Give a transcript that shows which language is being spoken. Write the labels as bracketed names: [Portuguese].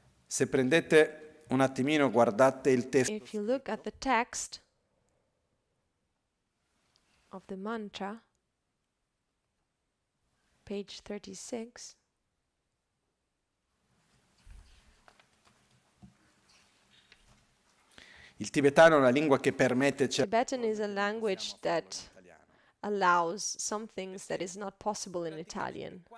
[Italian] Se prendete un attimino, guardate il testo. [English] If you look at the text of the mantra, page 36, [Italian] il tibetano è una lingua che permette [English] Tibetan is a language that allows some things that is not possible in Italian.